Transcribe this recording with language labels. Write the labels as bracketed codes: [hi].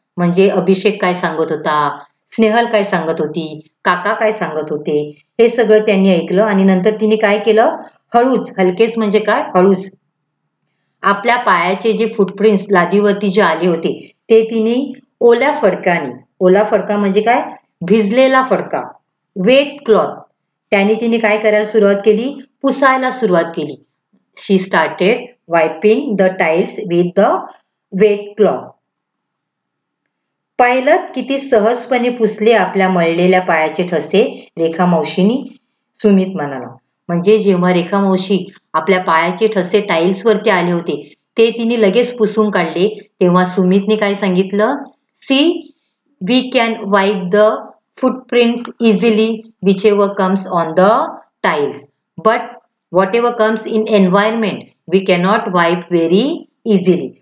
[mr] म्हणजे अभिषेक काय सांगत होता, स्नेहल काय सांगत होती, काका काय सांगत होते, हे सगळं त्यांनी ऐकलं आणि नंतर तिने काय केलं, हळूच, हलकेच म्हणजे काय, हळूच आपल्या पायाचे जे फुटप्रिंट्स लादीवरती जे आले होते ते तिने ओल्या फडकाने, ओला फडका म्हणजे काय, भिजलेला फडका, वेट क्लॉथ, त्याने तिने काय करायला सुरुवात केली, पुसायला सुरुवात केली. [en] She started wiping the tiles with the wet cloth. [mr] पाहिलं किती सहजपणे पुसले आपल्या मळलेल्या पायाचे ठसे रेखा मावशीनी, सुमित म्हणाला. म्हणजे जेव्हा रेखा मावशी आपल्या पायाचे ठसे टाइल्स वरती आले होते ते तिने लगेच पुसून काढले, तेव्हा सुमितने काय सांगितलं, [en] See we can wipe the footprints easily whichever comes on the tiles, but whatever comes in environment we cannot wipe very easily.